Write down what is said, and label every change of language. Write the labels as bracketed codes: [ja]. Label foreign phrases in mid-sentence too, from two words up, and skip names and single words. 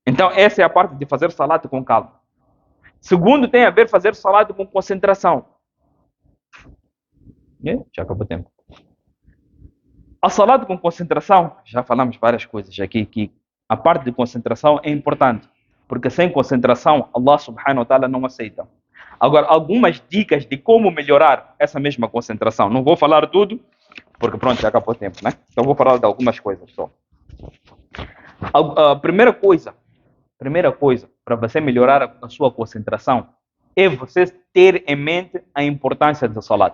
[pt] Então, essa é a parte de fazer salat com calma. Segundo, tem a ver fazer salat com concentração. Já acabou o tempo. A salat com concentração, já falamos várias coisas aqui, que a parte de concentração é importante, porque sem concentração, [ar] الله سبحانه وتعالى [pt] não aceita. Agora, algumas dicas de como melhorar essa mesma concentração. Não vou falar tudo, porque pronto, já acabou o tempo, né? Então vou falar de algumas coisas só. A primeira coisa para você melhorar a sua concentração é você ter em mente a importância do salat.